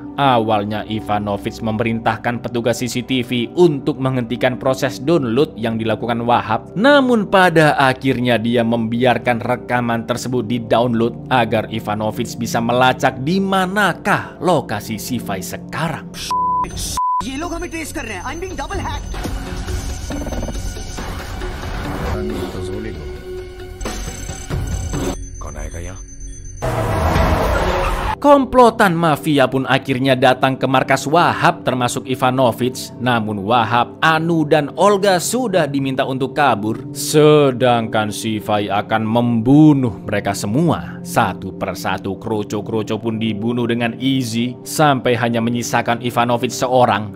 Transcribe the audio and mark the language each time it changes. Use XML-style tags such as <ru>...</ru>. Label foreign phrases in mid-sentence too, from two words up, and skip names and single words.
<id>Awalnya Ivanovic memerintahkan petugas CCTV untuk menghentikan proses download yang dilakukan Wahab. Namun pada akhirnya dia membiarkan rekaman tersebut di-download agar Ivanovic bisa melacak di manakah lokasi Sifai sekarang.</id> <hi>ये लोग हमें ट्रेस कर रहे हैं.</hi> <en>I'm being double hacked.</en> <hi>कौन आएगा यहाँ?</hi> <id>Komplotan mafia pun akhirnya datang ke markas Wahab termasuk Ivanovic. Namun Wahab, Anu dan Olga sudah diminta untuk kabur. Sedangkan Sifai akan membunuh mereka semua. Satu persatu kroco-kroco pun dibunuh dengan easy sampai hanya menyisakan Ivanovic seorang.</id>